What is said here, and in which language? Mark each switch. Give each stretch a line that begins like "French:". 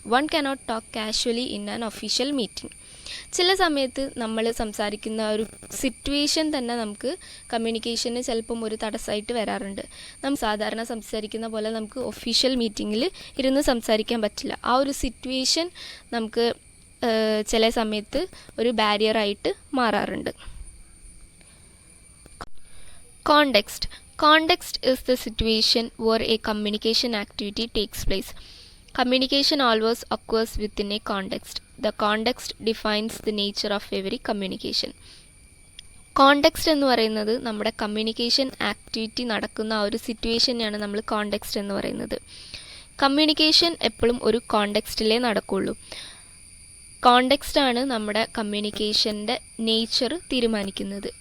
English: One cannot talk casually in an official meeting.
Malayalam: ചില സമയത്ത് നമ്മൾ സംസാരിക്കുന്ന ഒരു സിറ്റുവേഷൻ തന്നെ നമുക്ക് കമ്മ്യൂണിക്കേഷന് ചിലപ്പം ഒരു തടസ്സമായിട്ട് വരാറുണ്ട്. നമ്മൾ സാധാരണ സംസാരിക്കുന്ന പോലെ നമുക്ക് ഒഫീഷ്യൽ മീറ്റിങ്ങിൽ ഇരുന്ന് സംസാരിക്കാൻ പറ്റില്ല. ആ ഒരു സിറ്റുവേഷൻ നമുക്ക് ചില സമയത്ത് ഒരു ബാരിയറായിട്ട് മാറാറുണ്ട്.
English: Context. Context is the situation where a communication activity takes place. Communication always occurs within a context. The context defines the nature of every communication.
Malayalam: Context എന്ന് പറയുന്നത് നമ്മുടെ കമ്മ്യൂണിക്കേഷൻ ആക്ടിവിറ്റി നടക്കുന്ന ആ ഒരു സിറ്റുവേഷനെയാണ് നമ്മൾ കോണ്ടെക്സ്റ്റ് എന്ന് പറയുന്നത്. കമ്മ്യൂണിക്കേഷൻ എപ്പോഴും ഒരു കോണ്ടെക്സ്റ്റിലേ നടക്കുള്ളൂ. കോണ്ടെക്സ്റ്റാണ് നമ്മുടെ കമ്മ്യൂണിക്കേഷൻ്റെ നേച്ചർ തീരുമാനിക്കുന്നത്.